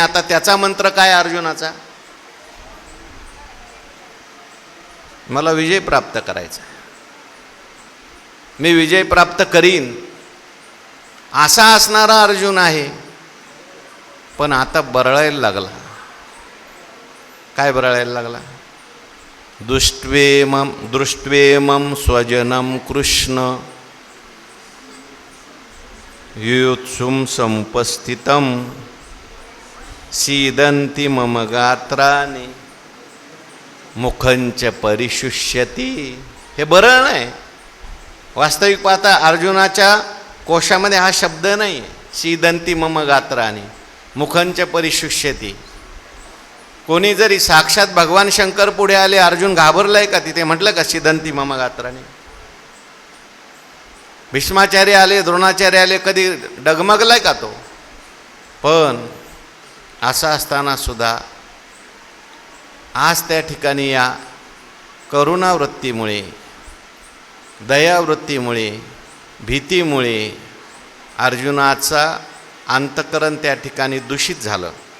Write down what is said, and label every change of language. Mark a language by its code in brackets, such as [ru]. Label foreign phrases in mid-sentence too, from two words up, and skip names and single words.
[mr] आता त्याचा मंत्र काय अर्जुनाचा? मला विजय प्राप्त करायचा, मी विजय प्राप्त करीन असा असणारा अर्जुन आहे. पण आता बरळायला लागला. काय बरळायला लागला? [sa] दृष्ट्वेमं स्वजनं कृष्ण युत्सुं समुपस्थितं सीदन्ति मम गात्राणि मुखंच परिशुष्यति. [mr] हे बरळ नाही. वास्तविक पाहता अर्जुनाच्या कोशामध्ये हा शब्द नाही. [sa] सीदन्ति मम गात्राणि मुखंच परिशुष्यति. [mr] कोणी जरी साक्षात भगवान शंकर पुढे आले, अर्जुन घाबरलाय का? तिथे म्हटलं का [sa] सीदन्ति मम गात्राणि? [mr] भीष्माचार्य आले, द्रोणाचार्य आले, कधी डगमगलाय का तो? पण असं असताना सुद्धा आज त्या ठिकाणी या करुणावृत्तीमुळे, दयावृत्तीमुळे, भीतीमुळे अर्जुनाचा अंतःकरण त्या ठिकाणी दूषित झालं.